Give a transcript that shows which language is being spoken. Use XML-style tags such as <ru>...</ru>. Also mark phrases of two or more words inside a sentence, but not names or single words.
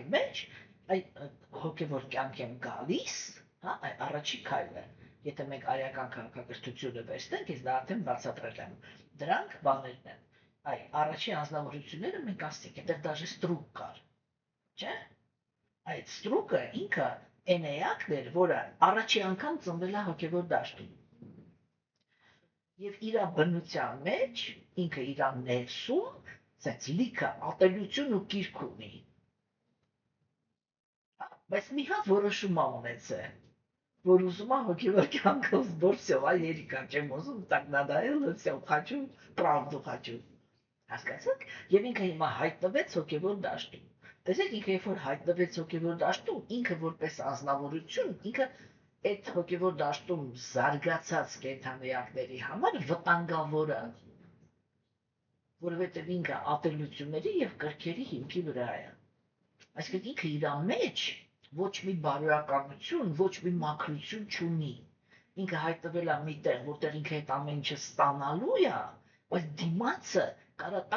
<hy>մեջ այդ հոգևոր կյանք են գալիս, հա, առաջի քայլը, եթե մենք արիական քաղաքակրթությունը վերցնենք, ես դա արդեն բացատրել եմ, դրանք բաներն են, առաջի անձնավորությունները մենք ասենք, այդտեղ դաժե ստրուկ կար, չէ՞, այդ ստրուկը ինքը այն էակն էր, որը առաջի անգամ ծնվել է հոգևոր դաշտում։ Եվ իր բնության մեջ, ինքը իր ներսում, սենց լիքը ատելություն ու կիրք ունի։ Բայց մի հատ որոշում է ունեցել, որ ուզում է հոգևոր կյանքով всё, երիկա չեմ ուզում,</hy> <ru>так надо было, всё, хочу, правду хочу։</ru> <hy>Հասկացաք, եւ ինքը հիմա հայտնվեց հոգևոր դաշտում։ Տեսեք, ինքը երբ որ հայտնվեց հոգևոր դաշտում, ինքը որպես անձնավորություն, ինքը այդ հոգևոր դաշտում զարգացած կենդանիակների համար վտանգավոր է, որովհետև ինքը ատելությունների եւ կրքերի հիմքի վրա է։ Այսինքն ինքը իր մեջ ոչ մի բարոյականություն, ոչ մի մաքրություն չունի։ Ինքը հայտնվել է միտեղ, որտեղ ինքը այդ ամեն ինչը ստանալու է, բայց դիմացը կարա տա</hy>